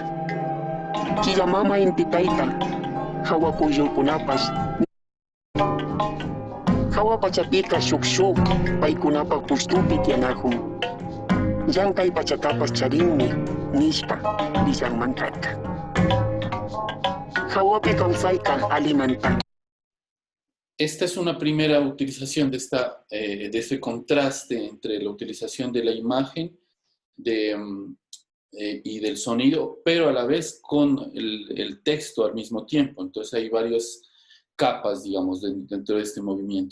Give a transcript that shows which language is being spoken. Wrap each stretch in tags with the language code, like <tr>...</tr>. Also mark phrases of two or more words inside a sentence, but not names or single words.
<qu>Killamama intitayta, hawakuyukunapas, hawapachapika shuk paykunapa kustupi tiyanahun. Llankay pachatapas charinmi nishpa villanmankarka. Hawapi kawsayka alimanta.</qu> <es>Esta es una primera utilización de este contraste entre la utilización de la imagen, de y del sonido, pero a la vez con el texto al mismo tiempo. Entonces hay varias capas, digamos, dentro de este movimiento.</es>